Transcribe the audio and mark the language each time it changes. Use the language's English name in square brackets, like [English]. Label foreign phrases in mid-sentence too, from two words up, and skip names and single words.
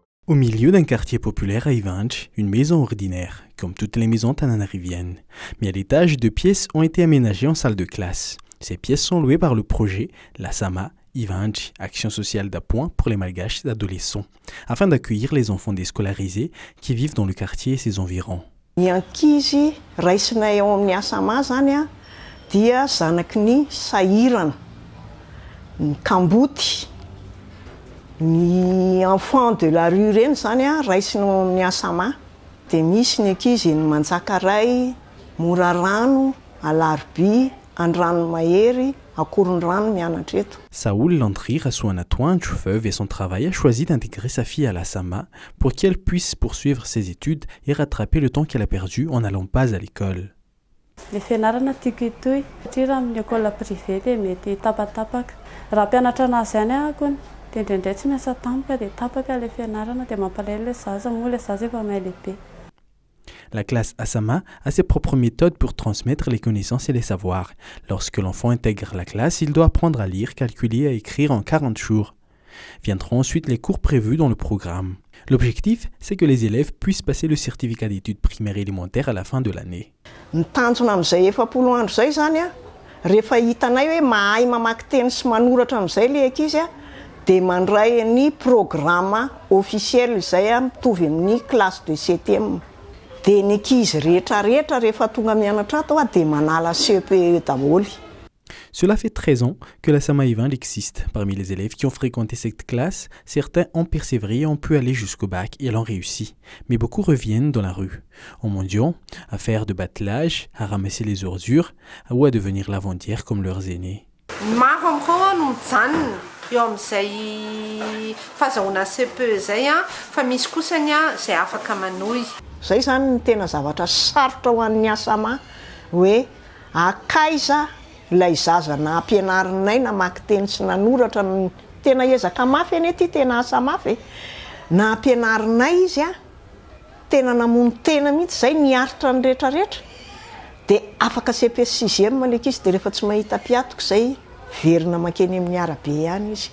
[French] Au milieu d'un quartier populaire à Ivanch, une maison ordinaire, comme toutes les maisons tananariviennes. Mais à l'étage, 2 pièces ont été aménagées en salle de classe. Ces pièces sont louées par le projet La Sama Ivanch, action sociale d'appoint pour les malgaches adolescents, afin d'accueillir les enfants déscolarisés qui vivent dans le quartier et ses environs. [Malagasy] Ny ankizy raisinay ao amin'ny Asama zany a dia zanaky ny sahirana, ny kamboty, ny [French] enfant de la rue [Malagasy] reny zany a raisina ao amin'ny Asama. Dia misy ny ankizy ny Manjakaray, Morarano, Alarby, Andranomahery, Akorondrano mianatra eto. [French] Saoul Landry Rasuanatoan Chufeuve et son travail a choisi d'intégrer sa fille à la Sama pour qu'elle puisse poursuivre ses études et rattraper le temps qu'elle a perdu en n'allant pas à l'école. [Malagasy] Le fianarana tiako itoy satria raha amin'ny [French] école privée [Malagasy] dia mety tapatapaka. Raha mpianatra anazy ihany ahako dia indraindray tsy miasa tampoka dia tapaka le fianarana dia mampalahelo le zaza moa le zaza efa mahay lehibe. [French] La classe Asama a ses propres méthodes pour transmettre les connaissances et les savoirs. Lorsque l'enfant intègre la classe, il doit apprendre à lire, calculer et à écrire en 40 jours. Viendront ensuite les cours prévus dans le programme. L'objectif, c'est que les élèves puissent passer le certificat d'études primaires et élémentaires à la fin de l'année. [Malagasy] Ny tanjona amin'izay 4 andro zay zany a, rehefa hitanay hoe mahay mamaky teny sy manoratra amin'izay le ankizy a, dia mandray ny [French] programme officiel [Malagasy] izay a mitovy amin'ny [French] classe de 7e. [Malagasy] Dia ny ankizy rehetrarehetra rehefa tonga mianatra ato a dia manala CPE daholo. [French] Cela fait 13 ans que la Sama Ivanch existe. Parmi les élèves qui ont fréquenté cette classe, certains ont persévéré et ont pu aller jusqu'au bac et l'ont réussi. Mais beaucoup reviennent dans la rue, en mendiant, à faire de batelage, à ramasser les ordures ou à devenir lavandière comme leurs aînés. [Malagasy] Maro amin'ireo no mijanona eo amin'izay fahazahoana CPE zay a, fa misy kosany a izay afaka manohy. Zay zany ny tena zavatra sarotra ho an'ny Asama hoe akaiza ilay zaza na ampianarinay namaky teny sy nanoratra tena ezaka mafy anie ty tena asa mafy na ampianarinay izy a tena namono tena mihitsy zay niaritra ny rehetrarehetra dia afaka CP 6e maleka izy dia rehefa tsy mahita piatoko zay verina makeny amin'ny arabe ihany izy.